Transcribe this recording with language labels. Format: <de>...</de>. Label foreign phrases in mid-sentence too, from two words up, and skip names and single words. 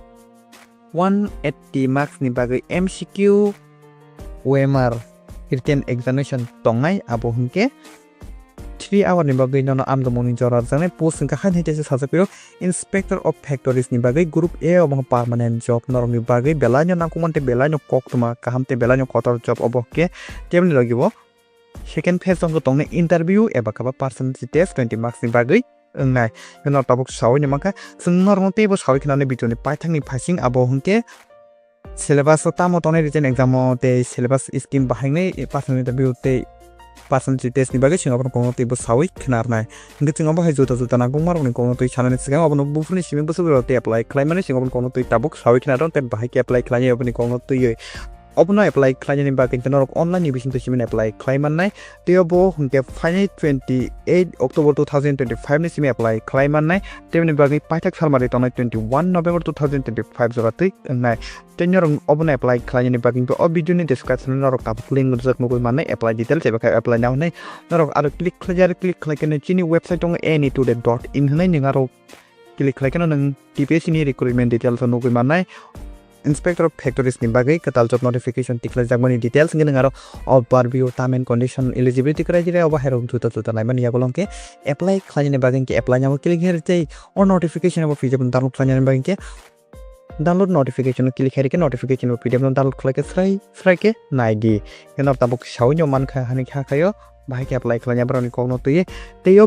<trp>180 marks ni bagai</trp> <en>MCQ OMR written examination</en> <trp>tongai abo hingke</trp> <en>3 hour</en> <trp>ni bagai nono amdo morning jora jangnai post singka khan hete se sajapiro</trp> <en>inspector of factories</en> <trp>ni bagai</trp> <en>group A</en> <trp>obong</trp> <en>permanent job</en> <trp>norong ni bagai belanyo nangkumonte belanyo koktuma kahamte belanyo kotor job obokke temni lagibo</trp> <en>second phase</en> <trp>ong tongne interview eba kaba</trp> <en>personality test 20 marks</en> <trp>ni bagai ngai no tabuk sawi ni maka sing norong tebo sawi khinane video ni paithang ni phasing abo hungke syllabus tamo tone</trp> <en>written exam</en> <trp>te</trp> <en>syllabus scheme</en> <trp>bahangne</trp> <en>personal interview</en> <trp>te</trp> <en>personality test</en> <trp>ni bagai singa kono tibo sawi khnar nai ngi singa bahai juta nangkong marong ni kono tui chanane singa obno bufuni simi busu te</trp> <en>apply claim</en> <trp>mane singa kono tui tabuk sawi khnar te bahai ke</trp> <en>apply claim</en> <trp>obni kono tui obno</trp> <en>apply claim</en> <trp>ni bagai tenor online ni bising to simi</trp> <en>apply claim</en> <trp>nai tebo hungke final 28 October 2025 ni simi</trp> <en>apply claim</en> <trp>nai temni bagai paithak salmari tonai 21 November 2025 jorati nai tenor obno</trp> <en>apply claim</en> <trp>ni bagai to video ni description norok tabuk link jak nugul mane</trp> <en>apply details</en> <trp>eba kai</trp> <en>apply now</en> <trp>nai norok aro click kene chini website tong any2.in nai ningaro click nang TPSC ni</trp> <en>recruitment details</en> <trp>nugul mane</trp> <en>inspector of factories</en> <trp>ni bagai katal</trp> <en>job notification</en> <trp>tikla jagmani details ngi ngaro</trp> <en>overview term and condition eligibility criteria</en> <trp>oba hero thuta thuta naimani yabolongke apply khlaini bagai ke apply nyamo click hertei or notification oba</trp> <en>pdf download</en> <trp>khlaini bagai ke</trp> <en>download notification click</en> <trp>herike notification oba</trp> <en>pdf download</en> <trp>khlake srai ke naidi kenor tabuk shawnyo mankha hani kha khayo bahai ke apply khlanya broni kokno tuye teyo</trp>